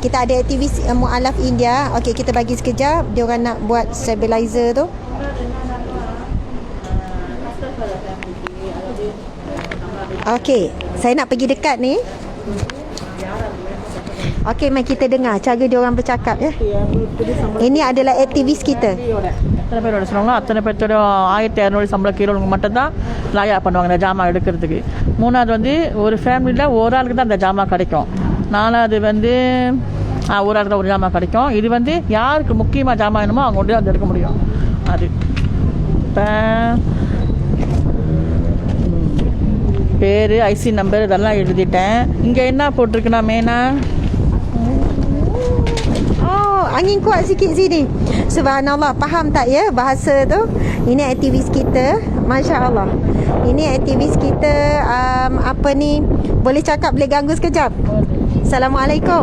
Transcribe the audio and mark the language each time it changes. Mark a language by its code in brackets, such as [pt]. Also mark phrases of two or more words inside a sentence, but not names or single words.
[ms] Kita ada aktivis mu'alaf India. Okey, kita bagi sekejap, dia orang nak buat stabilizer tu. Okey, saya nak pergi dekat ni. Okey, mari kita dengar cara dia orang bercakap ya. Ini adalah aktivis kita. [ta] அத்தனை பேரோட சொன்னாங்களோ அத்தனை பேர்த்தோட 1200 சம்பள கீழே மட்டும்தான் லாயா பண்ணுவாங்க இந்த ஜாமான் எடுக்கிறதுக்கு. மூணாவது வந்து ஒரு ஃபேமிலியில் ஒரு ஆளுக்கு தான் அந்த ஜாமான் கிடைக்கும். நாலாவது வந்து ஒரு ஆளுக்கு தான் ஒரு ஜாமான் கிடைக்கும். இது வந்து யாருக்கு முக்கியமாக ஜாமான் வேணுமோ அவங்க கொண்டு வந்து எடுக்க முடியும். அது இப்போ பேர், [en] IC number [ta] இதெல்லாம் எழுதிட்டேன். இங்கே என்ன போட்டிருக்குன்னா மெயினாக [ms] angin kuat sikit sini. Subhanallah, faham tak ya bahasa tu? Ini aktivis kita, [ar] ما شاء الله. [ms] Ini aktivis kita, apa ni, boleh cakap, boleh ganggu sekejap? Assalamualaikum.